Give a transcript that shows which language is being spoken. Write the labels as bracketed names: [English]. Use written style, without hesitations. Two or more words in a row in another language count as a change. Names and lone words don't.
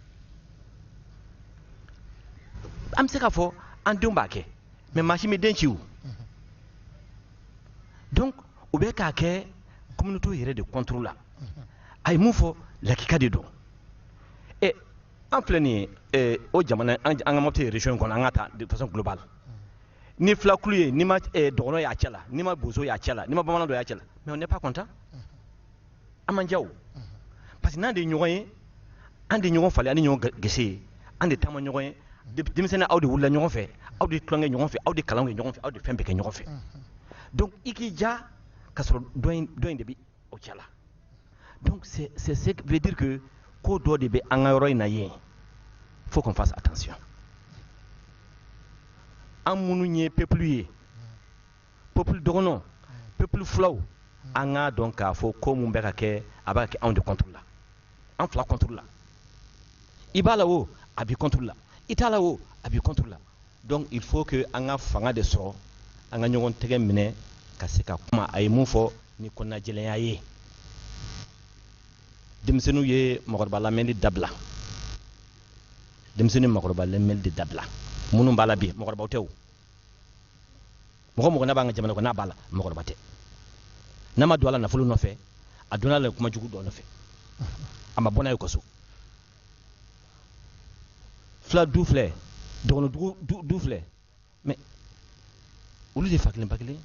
[Bambara] an bɛ se k'a fɔ an denw b'a kɛ mais maa si ma den ci o donc o bɛ k'a kɛ communauté yɛrɛ de contrôle la a ye mun fɔ lakika de don an filɛ nin ye o jamana an ka Mopti région kɔnɔ an ka ta [French] de façon globale [Bambara] ni filakulu ye ni ma dɔgɔnɔ y'a cɛ la ni ma bozo y'a cɛ la ni ma bamanan dɔ y'a cɛ la [French] mais on n'est pas content [Bambara] an man diya o [French] parce que [Bambara] n'an de ye ɲɔgɔn ye an de ɲɔgɔn falen an de ɲɔgɔn gese ye an de taama ɲɔgɔn ye denmisɛnnin aw de wulila ɲɔgɔn fɛ aw de tulonkɛ ɲɔgɔn fɛ aw de kalan kɛ ɲɔgɔn fɛ aw de fɛn bɛɛ kɛ ɲɔgɔn fɛ donc i k'i ja ka sɔrɔ dɔ in de bɛ o cɛ la [French] donc c'est ce qui veut dire que [Bambara] ko dɔ de bɛ an ka yɔrɔ in na yen [French] faut qu'on fasse attention [Bambara] an minnu ye peuple ye peuple dɔgɔnɔ peuple filaw an k'a dɔn k'a fɔ ko mun bɛ ka kɛ a bɛ ka kɛ anw de contre la an fila contre la i b'a la o a b'i contre la i t'a la o a b'i contre la [French] donc il faut que [Bambara] an ka fanga de sɔrɔ an ka ɲɔgɔn tɛgɛ minɛ ka se ka kuma a ye mun fɔ ni kɔnɔnajɛlɛnya ye denmisɛnninw ye mɔgɔkɔrɔba lamɛnni dabila denmisɛnninw ye mɔgɔkɔrɔba lamɛnni de dabila minnu b'a la bi mɔgɔkɔrɔbaw tɛ o mɔgɔ mɔgɔ n'a b'an ka jamana kɔnɔ n'a b'a la mɔgɔkɔrɔba tɛ n'a ma don a la nafolo nɔfɛ a donna a la kuma jugu dɔ nɔfɛ a ma bɔ n'a ye ka so fila du filɛ dɔgɔnɔ du filɛ mais olu de fa kelen ba kelen